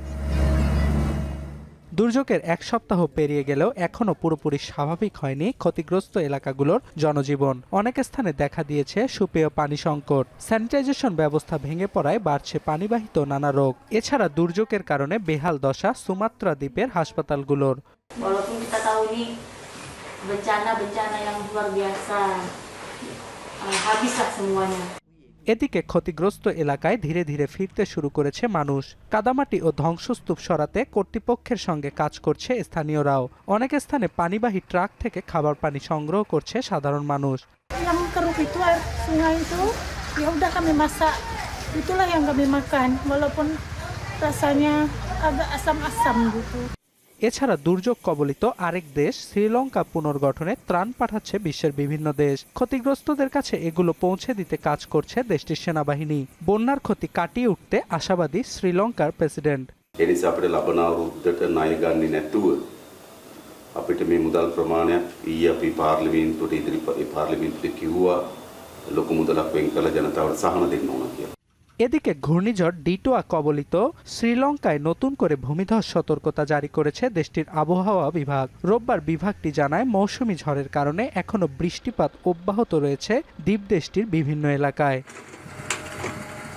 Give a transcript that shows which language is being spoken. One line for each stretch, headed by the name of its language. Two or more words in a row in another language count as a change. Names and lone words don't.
Bangla: দুর্যোগের এক সপ্তাহ পেরিয়ে গেলেও এখনও পুরোপুরি স্বাভাবিক হয়নি ক্ষতিগ্রস্ত এলাকাগুলোর জনজীবন। অনেক স্থানে দেখা দিয়েছে সুপেয় পানি সংকট। স্যানিটাইজেশন ব্যবস্থা ভেঙে পড়ায় বাড়ছে পানিবাহিত নানা রোগ। এছাড়া দুর্যোগের কারণে বেহাল দশা সুমাত্রা দ্বীপের হাসপাতালগুলোর।
Indonesian: Walaupun kita tahu ini bencana yang luar biasa, habislah semuanya.
Bangla: এদিকে ক্ষতিগ্রস্ত এলাকায় ধীরে ধীরে ফিরতে শুরু করেছে মানুষ। কাদামাটি ও ধ্বংসস্তূপ সরাতে কর্তৃপক্ষের সঙ্গে কাজ করছে স্থানীয়রাও। অনেক স্থানে পানিবাহী ট্রাক থেকে খাবার পানি সংগ্রহ করছে সাধারণ মানুষ।
Indonesian: Yang keruh itu air sungai itu, ya udah kami masak, itulah yang kami makan, walaupun rasanya agak asam-asam gitu.
Bangla: এছাড়া দুর্যোগ কবলিত আরেক দেশ শ্রীলঙ্কা পুনর্গঠনে ত্রাণ পাঠাচ্ছে বিশ্বের বিভিন্ন দেশ। ক্ষতিগ্রস্তদের কাছে এগুলো পৌঁছে দিতে কাজ করছে দেশটির সেনাবাহিনী। বন্যার ক্ষতি কাটিয়ে উঠতে আশাবাদী শ্রীলঙ্কার প্রেসিডেন্ট।
Sinhala: අපිට මේ මුදල් ප්‍රමාණයක් ඊයේ අපි පාර්ලිමේන්තුවට ඉදිරි පාර්ලිමේන්තුවේ කිව්වා ලොකු මුදලක් වෙන් කළ ජනතාවට සහන දෙන්න ඕන කියලා।
Bangla: এদিকে ঘূর্ণিঝড় ডিটোয়া কবলিত শ্রীলঙ্কায় নতুন করে ভূমিধস সতর্কতা জারি করেছে দেশটির আবহাওয়া বিভাগ। রোববার বিভাগটি জানায় মৌসুমী ঝড়ের কারণে এখনো বৃষ্টিপাত অব্যাহত রয়েছে দ্বীপ দেশটির বিভিন্ন এলাকায়।